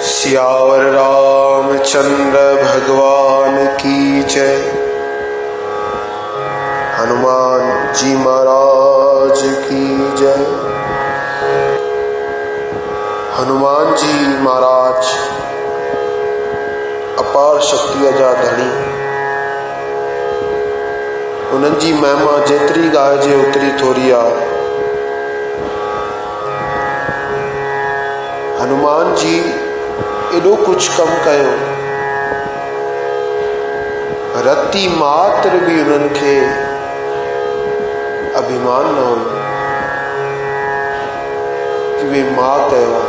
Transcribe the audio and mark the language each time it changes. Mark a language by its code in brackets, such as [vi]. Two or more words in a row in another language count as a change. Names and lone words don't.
[hi] सियावर रामचंद्र भगवान की जय। हनुमान जी महाराज की जय। [sd] हनुमान जी महाराज अपार शक्ति जा धनी। उन्हनि जी महिमा जेतिरी ॻाइजे ओतिरी थोरी आहे। हनुमान जी एॾो कुझु कमु कयो, रती मात्र बि उन्हनि खे अभिमान न हुयो कि उहे मां कयो आहे।